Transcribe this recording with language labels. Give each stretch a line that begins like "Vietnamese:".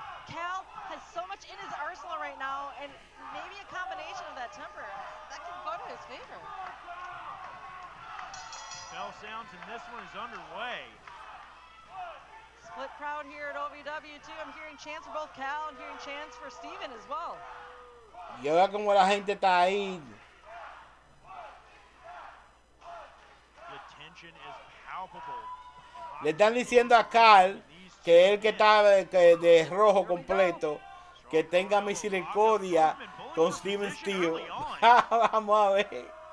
English: Cal has so much in his arsenal right now, and maybe a combination of that temper that can go to his favor. Bell sounds, and this one is underway. Split crowd here at OVW too. I'm hearing chants for both Cal and hearing chants for Steven as well.
Spanish: Y ahora como la gente está ahí.
English: The tension is palpable.
Spanish: Le están diciendo a Cal que él que está de rojo completo, que tenga misericordia con Steven Steele. Vamos a ver.